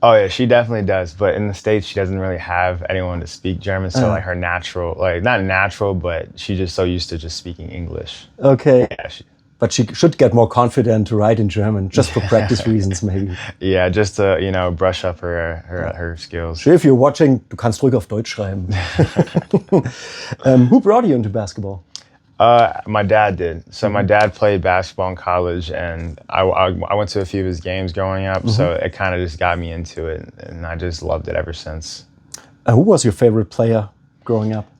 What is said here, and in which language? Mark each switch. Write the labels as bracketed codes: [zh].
[en] Oh yeah, she definitely does. But in the States, she doesn't really have anyone to speak German. So like her natural, like not natural, but she's just so used to just speaking English. Okay. Yeah, but she should get more confident to write in German, just for practice reasons maybe. Yeah, just to, brush up her skills. If you're watching, [de] du kannst ruhig auf Deutsch schreiben. [en] Who brought you into basketball? My dad did. So my dad played basketball in college, and I went to a few of his games growing up, so it kind of just got me into it, and I just loved it ever since. Who was your favorite player growing up?